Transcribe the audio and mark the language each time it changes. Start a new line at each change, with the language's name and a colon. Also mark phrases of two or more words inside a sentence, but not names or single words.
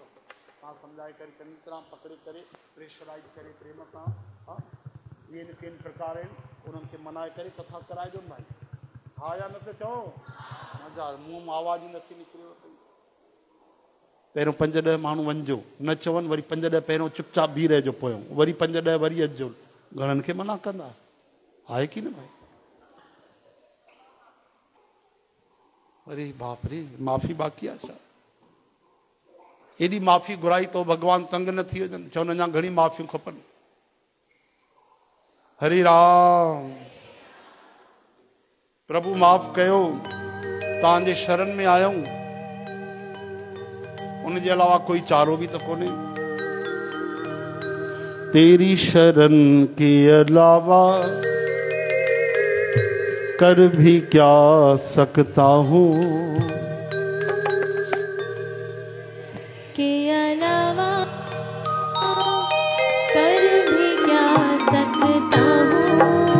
Sindhi: तव्हां सम्झाए करे चङी तरह पकड़े करे प्रेशराइज करे प्रेम सां, हा इहे न किन प्रकार आहिनि, उन्हनि खे मनाए करे कथा कराइजो न भाई। हा या न त चओ, मज़ा मुंहुं मां आवाज़ ई नथी निकिरेव पई। पहिरियों 5-10 माण्हू वञिजो, न चवनि वरी 5-10 पहिरियों चुपचाप बीह रहिजो पोयों, वरी 5-10 वरी अचिजो। घणनि खे मना कंदा आहे कि न भाई? अरे बाप रे, माफ़ी बाक़ी आहे छा? एॾी माफ़ी घुराई तो भगवान तंग न थी वञनि, चवनि अञा घणी माफ़ियूं खपनि। हरे राम। प्रभु माफ़ कयो, तव्हांजे शरण में आयूं, उनजे अलावा कोई चारो भी तो कोने।
Hindi: तेरी शरण के अलावा कर भी क्या सकता हूँ, के अलावा कर भी क्या सकता हूँ।